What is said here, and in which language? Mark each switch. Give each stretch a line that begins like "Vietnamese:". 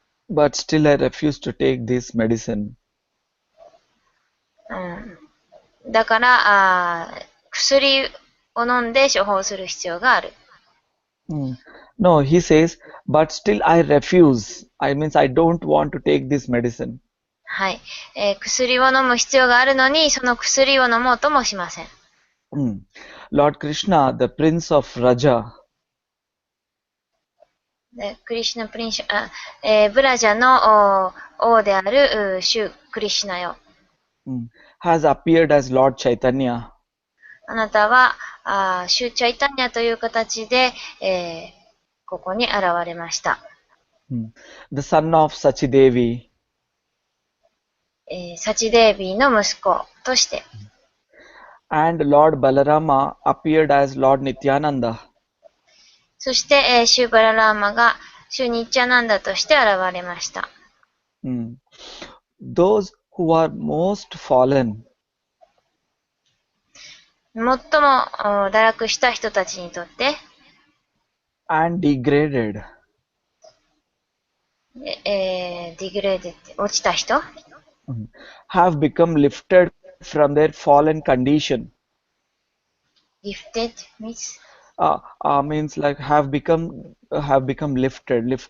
English: But still I refuse to take this medicine.
Japanese: だから薬を飲んで処方する必要がある。
English: No, he says, but still I refuse. I means I don't want to take this medicine.
Japanese: はい、薬を飲む必要があるのに、その薬を飲もうともしません。
English: Lord Krishna, the Prince of Raja.
Japanese: クリシュナプリンシュ、ブラジャの王であるシュクリシュナよ。
English: Has appeared as Lord Chaitanya.
Japanese: あなたはシュチャイタニャという形で、ここに現れました。
English: The son of Sachidevi.
Japanese: サチデービーの息子として。
English: And Lord Balarama appeared as Lord Nityananda.
Japanese: そして、シュバララーマがシュニッチャナンダとして現れました。
English: Those who are most fallen.
Japanese: 最も堕落した人たちにとって、
English: and degraded.
Japanese: ディグレーデッ落ちた人
English: have become lifted from their fallen condition. Gifted means? Means like have become lifted.